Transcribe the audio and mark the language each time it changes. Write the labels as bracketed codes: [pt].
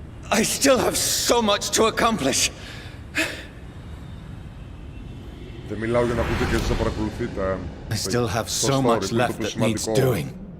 [en] I still have so much to accomplish. [el] Δεν μιλάω για να πείτε και εσείς να παρακολουθείτε. [en] I still have so much left that needs doing.